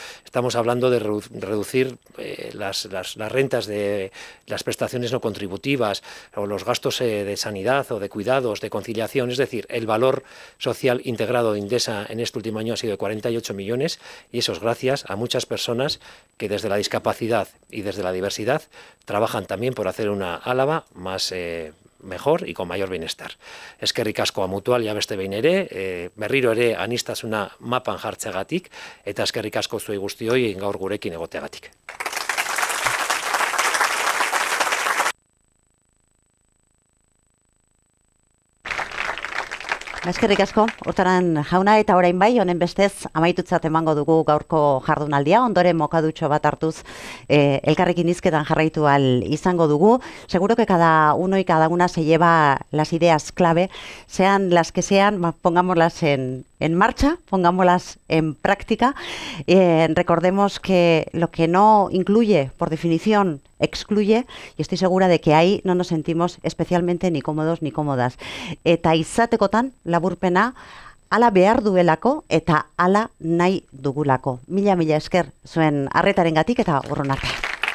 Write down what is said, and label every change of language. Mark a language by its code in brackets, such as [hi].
[es] Estamos hablando de reducir las rentas de las prestaciones no contributivas o los gastos de sanidad o de cuidados, de conciliación, es decir, el valor social integrado de Indesa en este último año ha sido de 48 millones y eso es gracias a muchas personas que desde la discapacidad y desde la diversidad trabajan también por hacer una Álava más mejor y con mayor bienestar. [eu] Eskerrik asko Mutual ja beste behin ere, berriro ere aniztasuna mapan jartzeagatik eta eskerrik asko zuei guztioi gaur gurekin egoteagatik. Eskerrik asko, Urtaran jauna, eta orain bai, honen bestez, amaitutzat emango dugu gaurko jardunaldia, ondoren mokadutxo bat hartuz elkarrekin hizketan jarraitu ahal izango dugu. [es] Seguro que cada uno y cada una se lleva las ideas clave, sean las que sean, pongámoslas en marcha, pongámoslas en práctica. Recordemos que lo que no incluye, por definición, excluye, y estoy segura de que ahí no nos sentimos especialmente ni cómodos ni cómodas. [eu] Eta izatekotan, laburpena, ala behar duelako eta ala nahi dugulako. Mila esker zuen arretarengatik eta urrun arte.